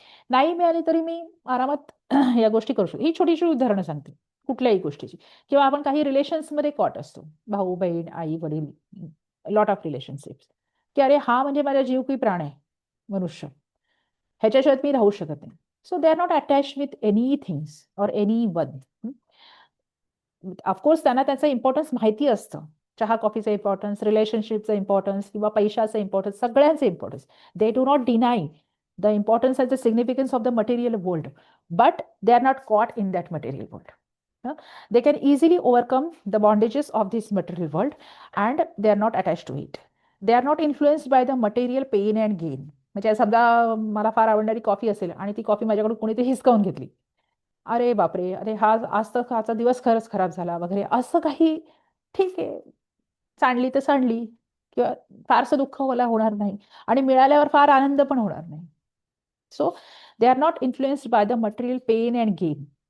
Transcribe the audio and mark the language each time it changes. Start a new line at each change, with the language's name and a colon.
Marathi: नाही मिळाली तरी मी आरामात या गोष्टी करू शकतो. ही छोटीशी उदाहरणं सांगते कुठल्याही गोष्टीची. किंवा आपण काही रिलेशन्समध्ये कॉट असतो, भाऊ बहीण, आई वडील,
English: lot of relationships,
Marathi: की अरे हा म्हणजे माझा जीव की प्राण आहे, मनुष्य, ह्याच्याशिवाय मी राहू शकत नाही.
English: So they are not attach with any things or anyone.
Marathi: Of course त्यांना त्याचं इम्पॉर्टन्स माहिती असतं, चहा कॉफीचं इम्पॉर्टन्स, रिलेशनशिपचं इम्पॉर्टन्स किंवा पैशाचं इम्पॉर्टन्स, सगळ्यांचं importance.
English: They do not deny the importance and the significance of the material world, but they are not caught in that material world. They can easily overcome the bondages of this material world and they are not attached to it. They are not influenced by the material pain and gain.
Marathi: म्हणजे समजा मला फार आवडणारी coffee असेल आणि ती coffee माझ्याकडून कोणीतरी हिसकावून घेतली, अरे बापरे, अरे हा आज तर आजचा दिवस खरंच खराब झाला वगैरे असं काही, ठीक आहे, सांडली तर सांडली, किंवा फारसं दुःख मला होणार नाही आणि मिळाल्यावर फार आनंद पण होणार नाही.
English: So they are not influenced by the material pain and gain.